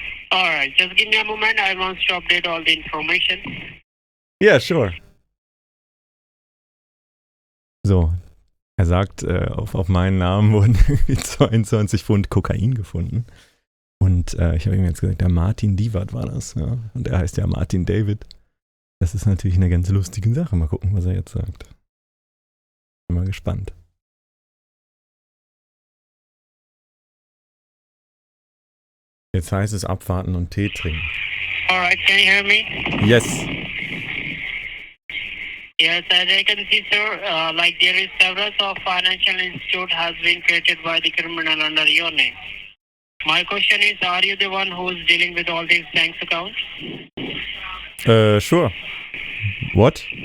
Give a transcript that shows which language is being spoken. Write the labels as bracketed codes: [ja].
[en] Alright, just give me a moment. I want to update all the information. Yeah, sure. [de] So, er sagt, auf meinen Namen wurden 22 Pfund Kokain gefunden. Und ich habe ihm jetzt gesagt, der Martin Divat war das. Ja? Und er heißt ja Martin David. Das ist natürlich eine ganz lustige Sache. Mal gucken, was er jetzt sagt. Bin mal gespannt. Jetzt heißt es abwarten und Tee trinken. [en] Alright, can you hear me? Yes. Yes, as I can see, sir, like there is several of financial institute has been created by the criminal under your name. My question is, are you the one who is dealing with all these bank accounts? Sure. What?